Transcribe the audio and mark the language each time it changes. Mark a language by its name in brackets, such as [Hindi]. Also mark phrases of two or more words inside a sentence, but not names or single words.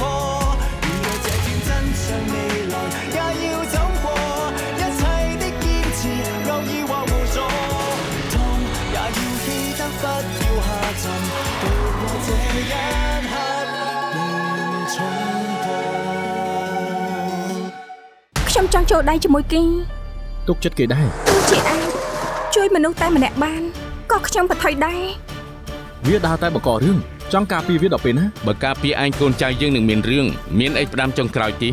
[Chinese] 如若這天真相未來，也要走過一切的堅持，偶爾或無助，痛也要記得不要下沉，渡過這一刻便重播。 [Khmer] ខ្ញុំចង់ចូលដៃជាមួយគេ ទុកចិត្តគេដែរ ទោះជាអាចជួយមនុស្សតែម្នាក់បានក៏ខ្ញុំប្រថុយដែរ វាដើរតែបង្ករឿងចង់ការពារវាដល់ពេលណា បើការពារឯងកូនចៅយើងនឹងមានរឿងមានអីផ្ដាំចុងក្រោយទី